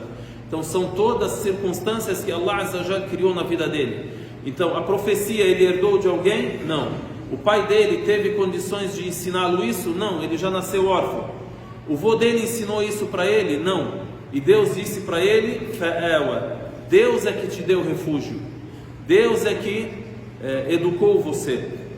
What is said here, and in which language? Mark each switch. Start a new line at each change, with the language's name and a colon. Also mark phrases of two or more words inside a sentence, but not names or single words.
Portuguese: Então são todas circunstâncias que Allah
Arabic: عز وجل
Portuguese: criou na vida dele. Então a profecia ele herdou de alguém? Não. O pai dele teve condições de ensiná-lo isso? Não, ele já nasceu órfão. O vô dele ensinou isso para ele? Não. E Deus disse para ele: Deus é que te deu refúgio, Deus é que educou você.